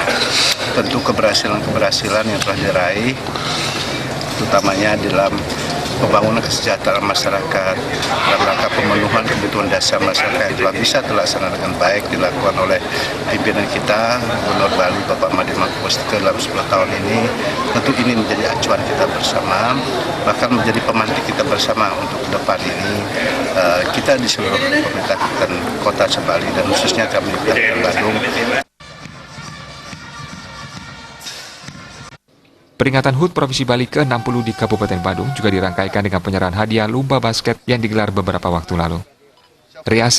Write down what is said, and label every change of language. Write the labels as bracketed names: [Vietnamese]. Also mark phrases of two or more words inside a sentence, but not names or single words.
[Indonesian] Tentu keberhasilan yang telah diraih, utamanya dalam pembangunan kesejahteraan masyarakat, dalam rangka pemenuhan kebutuhan dasar masyarakat yang telah bisa terlaksana dengan baik dilakukan oleh pimpinan kita, Gubernur Bali Bapak Made Mangkupastika dalam 10 tahun ini. Tentu ini menjadi acuan kita bersama, bahkan menjadi pemantik kita bersama untuk ke depan ini. Kita di seluruh pemerintah dan kota Sebali dan khususnya kami di Kabupaten Badung. Peringatan HUT Provinsi Bali ke-60 di Kabupaten Badung juga dirangkaikan dengan penyerahan hadiah lomba basket yang digelar beberapa waktu lalu.